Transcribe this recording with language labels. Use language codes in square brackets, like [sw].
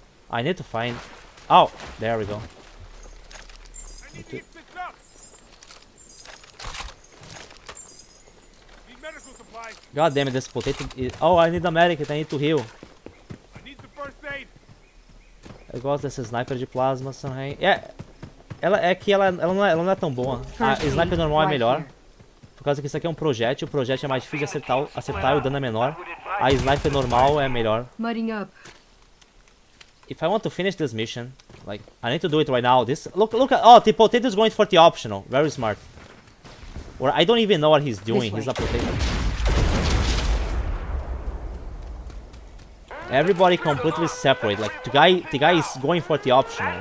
[en] I need to find. Oh, there we go. I need to get picked up. Need medical supplies. God damn it, this potato is... Oh, I need a medikit, I need to heal. I need the first aid. [pt] Eu gosto dessa sniper de plasma, Sanhei. É que ela não é tão boa. A sniper normal é melhor. Por causa que isso aqui é um projétil. O projétil é mais difícil de acertar e o dano é menor. A sniper normal é melhor. [en] Mudding up. If I want to finish this mission, like, I need to do it right now. Look at... Oh, the potato is going for the optional. Very smart. Or I don't even know what he's doing. He's a potato. Everybody completely separate. Like the guy is going for the optional.